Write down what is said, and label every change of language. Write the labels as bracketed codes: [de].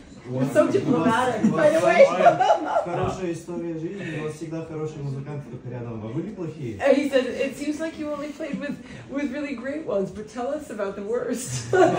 [en] You're so diplomatic, by the way. [ru] Хорошая история жизни, у вас всегда хорошие музыканты только рядом, а были плохие? [en] He said, it seems like you only played with really great ones, but tell us about the worst.